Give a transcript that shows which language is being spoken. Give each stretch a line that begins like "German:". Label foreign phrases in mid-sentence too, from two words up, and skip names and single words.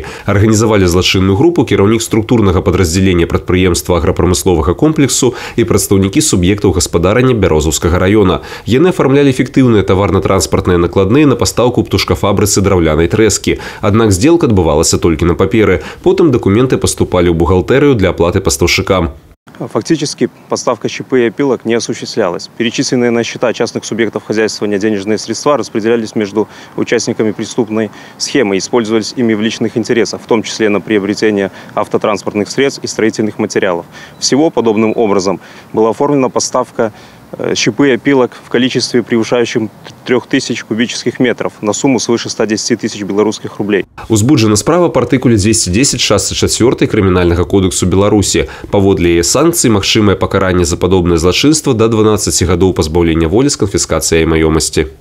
Belarusian: Арганізавалі злачынную групу кіраўнік структурнага падраздзялення прадпрыемства аграпрамысловага комплексу і прадстаўнікі суб'ектаў гаспадарання Бярозаўскага района. Яны афармлялі фіктыўныя таварна-транспартныя накладныя на пастаўку птушкафабрыцы драўлянай трэскі. Аднак здзелка адбывалася толькі на паперы. Потым дакументы паступалі ў бухгалтэрыю для аплаты пастаўшчыкам.
Russian: Фактически поставка ЧП и опилок не осуществлялась. Перечисленные на счета частных субъектов хозяйствования денежные средства распределялись между участниками преступной схемы и использовались ими в личных интересах, в том числе на приобретение автотранспортных средств и строительных материалов. Всего подобным образом была оформлена поставка ЧП и опилок в количестве превышающем 3000 кубических метров на сумму свыше 110 тысяч белорусских рублей.
Belarusian: Узбуджена справа по артыкуле 210 частцы 4 Крымінальнага кодексу Беларусі. Паводле яе санкцый магчымае пакаранне за падобнае злачынства да 12 гадоў пазбаўлення волі з канфіскацыяй маёмасці.